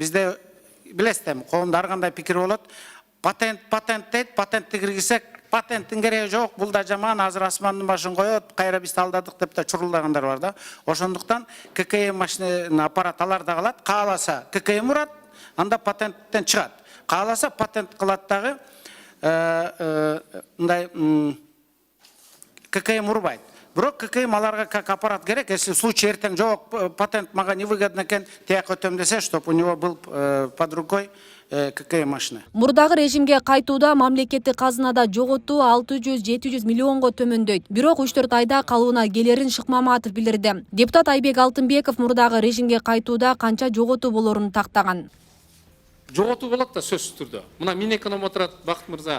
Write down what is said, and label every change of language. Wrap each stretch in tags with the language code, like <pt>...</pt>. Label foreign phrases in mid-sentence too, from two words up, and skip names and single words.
<ky>Бизде билесиз, коомдо ар кандай пикир болот. Патент дейт, патентти киргизсек, патенттин кереги жок, бул да жаман, азыр асмандын башын коет, кайра бизди алдадык деп да чурулдагандар бар да. Ошондуктан ККМ машина аппарат аларда калат, кааласа ККМ урат, анда патенттен чыгат. Кааласа патент кылат дагы, мындай ККМ урбайт. Бирок ККМ аларга</ky> <ru>как аппарат</ru> <ky>керек,</ky> <ru>если в случае</ru> <ky>эртең жок, патент мага невыгодно экен, тияк өтөм десе,</ky> <ru>чтоб у него был под рукой ККМ машина.</ru> <ky>Мурдагы режимге кайтууда мамлекеттик казынада жоготуу 600-700 миллионго төмөндөйт. Бирок 3-4 айда калыбына келерин Шыкмаматов билдирди. Депутат Айбек Алтынбеков мурдагы режимге кайтууда канча жоготуу болорун тактаган. Жоготуу болот да сөзсүз түрдө. Мына Минэконом отурат, Бакыт мырза.</ky>